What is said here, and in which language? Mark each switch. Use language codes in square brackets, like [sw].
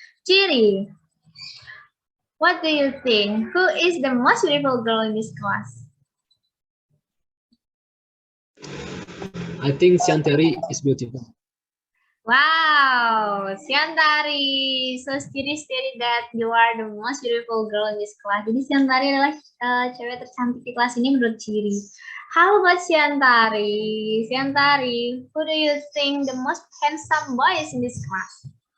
[en] Ciri, what do you think? Who is the most beautiful girl in this class? I think Siantari is beautiful. Wow, Siantari. So Ciri stated that you are the most beautiful girl in this class. [id] Jadi Siantari adalah cewek tercantik di kelas ini menurut Ciri. [en] How about Siantari? Siantari, who do you think the most handsome boy is in this class?